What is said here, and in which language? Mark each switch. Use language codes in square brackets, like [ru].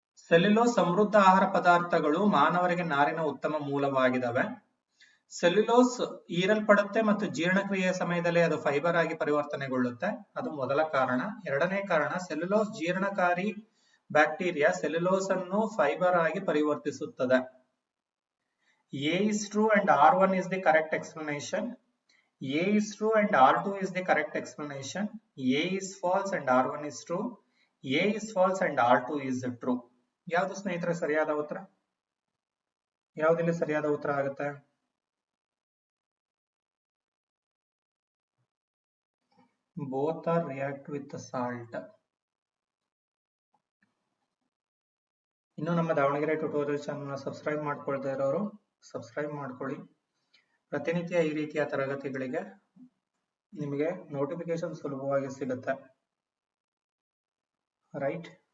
[kn] Cellulose ಸಮೃದ್ಧ ಆಹಾರ ಪದಾರ್ಥಗಳು ಮಾನವರಿಗೆ ನಾರಿನ ಉತ್ತಮ ಮೂಲವಾಗಿದ್ದಾವೆ. ಸೆಲ್ಯುಲೋಸ್ ಹೀರಲ್ಪಡುತ್ತೆ ಮತ್ತು ಜೀರ್ಣಕ್ರಿಯೆಯ ಸಮಯದಲ್ಲಿ ಅದು ಫೈಬರ್ ಆಗಿ ಪರಿವರ್ತನೆಗೊಳ್ಳುತ್ತೆ. ಅದು ಮೊದಲ ಕಾರಣ. ಎರಡನೇ ಕಾರಣ, ಸೆಲ್ಯುಲೋಸ್ ಜೀರ್ಣಕಾರಿ ಬ್ಯಾಕ್ಟೀರಿಯಾ ಸೆಲ್ಯುಲೋಸ್ ಅನ್ನು ಫೈಬರ್ ಆಗಿ ಪರಿವರ್ತಿಸುತ್ತದೆ. [en] A is true and R1 is the correct explanation. A is true and R2 is the correct explanation. A is false and R1 is true. A is false and R2 is true. [kn] ಯಾವುದು ಸ್ನೇಹಿತರೆ ಸರಿಯಾದ ಉತ್ತರ? ಯಾವುದಿಲ್ಲಿ ಸರಿಯಾದ ಉತ್ತರ ಆಗುತ್ತೆ? [en] Both are react with the salt. [kn] ಇನ್ನು ನಮ್ಮ Davanagere tutorial channel subscribe ಮಾಡ್ಕೊಳ್ತಾ ಇರೋರು ಸಬ್ಸ್ಕ್ರೈಬ್ ಮಾಡ್ಕೊಳ್ಳಿ. ಪ್ರತಿನಿತ್ಯ ಈ ರೀತಿಯ ತರಗತಿಗಳಿಗೆ ನಿಮಗೆ ನೋಟಿಫಿಕೇಶನ್ ಸುಲಭವಾಗಿ ಸಿಗುತ್ತೆ. ರೈಟ್.